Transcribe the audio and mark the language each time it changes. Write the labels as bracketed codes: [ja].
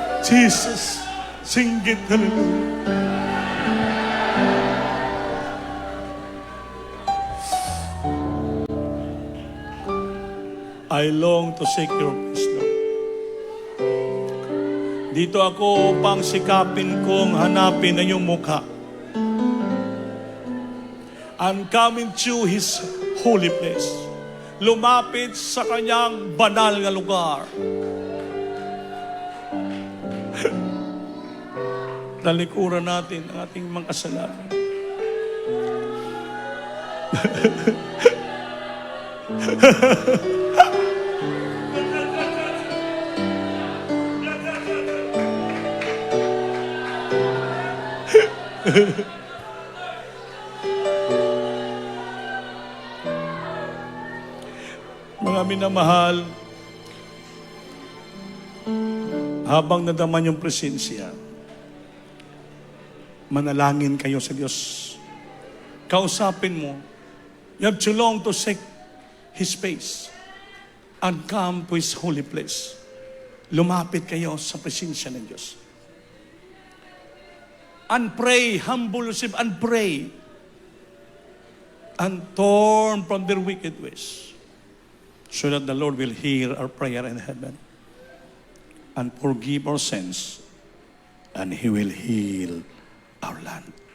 [en] Jesus, sing it, hallelujah. I long to seek your face, Lord. [tl] Dito ako upang sikapin kong hanapin ang iyong mukha. [en] I'm coming to His holy place. [tl] Lumapit sa kanyang banal na lugar. Talikuran natin ang ating mga kasalanan. Mga minamahal, habang nadaman yung presensya, manalangin kayo sa Diyos. Kausapin mo. [en] You have to long to seek His face and come to His holy place. [tl] Lumapit kayo sa presensya ng Diyos. [en] And pray, humble yourself and pray. And turn from their wicked ways. So that the Lord will hear our prayer in heaven. And forgive our sins. And He will heal our land.